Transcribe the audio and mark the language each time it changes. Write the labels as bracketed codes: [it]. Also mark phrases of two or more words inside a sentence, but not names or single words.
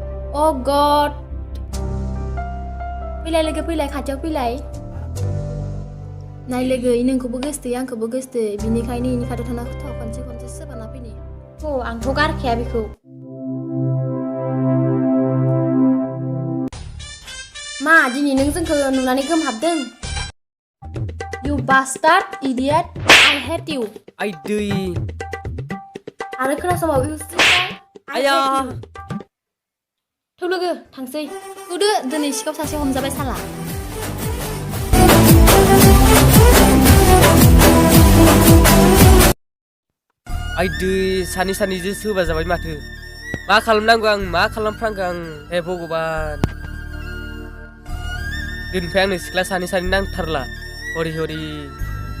[brx] गड फैलाय लोगो फैलाय खाथियाव फैलाय नाय लोगो नोंखौबो गोसोथोयो आंखौबो गोसोथोयो बिनिखायनो इनि खाथियाव थाना खनसे सोबाना फैनि आंथ' गारखाया बेखौ मा दिनै नों जोंखौ नुनानै गोमहाबदों [en] You bastard idiot I hate you [brx] आइ दै आरो खोनासंबाव [en] you stupid I [brx] आया [en] hate you [brx] थौ लोगो थांसै थौदो दिनै सिखाव सासे हमजाबाय साला आइ दै सानै सोबा जाबाय माथो मा खालामनांगौ आं मा खालामफ्रांगौ आं हे भगबान दिननिफ्राय आंनो सिख्ला सानै नांथारला हरि